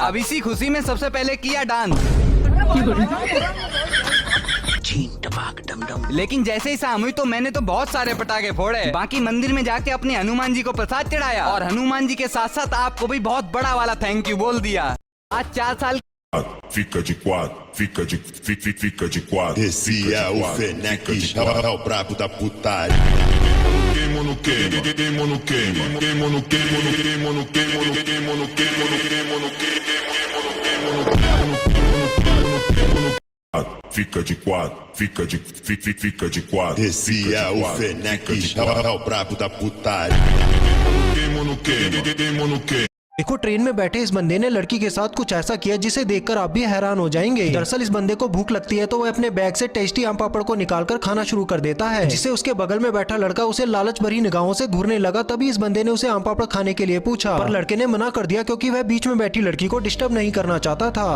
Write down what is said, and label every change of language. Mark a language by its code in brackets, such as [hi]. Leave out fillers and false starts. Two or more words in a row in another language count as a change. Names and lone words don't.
[hi] अब इसी खुशी में सबसे पहले किया डांस। लेकिन जैसे ही शाम हुई तो मैंने तो बहुत सारे पटाखे फोड़े। बाकी मंदिर में जाके अपने हनुमान जी को प्रसाद चढ़ाया और हनुमान जी के साथ साथ आपको भी बहुत बड़ा वाला [en] thank you [hi] बोल दिया। आज 4 साल [pt] Fica de quatro, fica de quatro. Esse é o Fenec, é o brabo da putaria. Queimo no queimo, queimo no queimo, queimo no queimo, queimo no queimo, queimo no queimo, queimo no queimo, queimo no queimo. Fica de quatro, fica de quatro. Esse é o Fenec, é o brabo da putaria. Queimo no queimo, queimo no queimo. [hi] देखो ट्रेन में बैठे इस बंदे ने लड़की के साथ कुछ ऐसा किया जिसे देखकर आप भी हैरान हो जाएंगे। दरअसल इस बंदे को भूख लगती है तो वह अपने बैग से टेस्टी आम पापड़ को निकालकर खाना शुरू कर देता है, जिससे उसके बगल में बैठा लड़का उसे लालच भरी निगाहों से घूरने लगा। तभी इस बंदे ने उसे आम पापड़ खाने के लिए पूछा, पर लड़के ने मना कर दिया क्योंकि वह बीच में बैठी लड़की को डिस्टर्ब नहीं करना चाहता था।